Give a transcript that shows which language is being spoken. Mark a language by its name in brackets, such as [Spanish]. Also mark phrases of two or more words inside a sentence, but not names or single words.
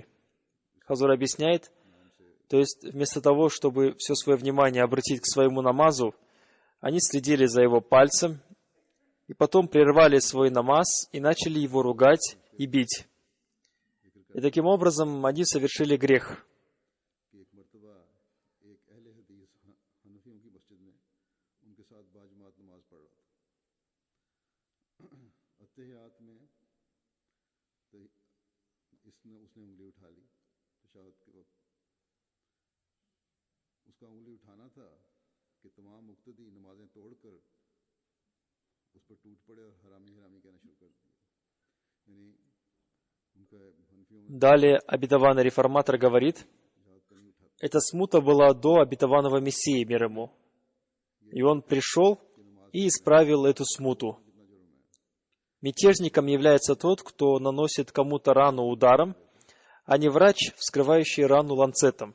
[Russian] Хазур объясняет, то есть вместо того, чтобы все свое внимание обратить к своему намазу, они следили за его пальцем и потом прервали свой намаз и начали его ругать и бить. И таким образом они совершили грех. [Urdu] اتحیات میں تو اس نے انگلی اٹھا لی تشہد کے وقت اس کا انگلی اٹھانا تھا کہ تمام مقتدی نمازیں توڑ کر اس پر ٹوٹ پڑے اور حرامی حرامی کہنا شروع کر دیا. یعنی ان کا حنفیوں میں [Russian] Далее обетованный реформатор говорит, эта смута была до обетованного Мессии, мир ему. И он пришел и исправил эту смуту. Мятежником является тот, кто наносит кому-то рану ударом, а не врач, вскрывающий рану ланцетом.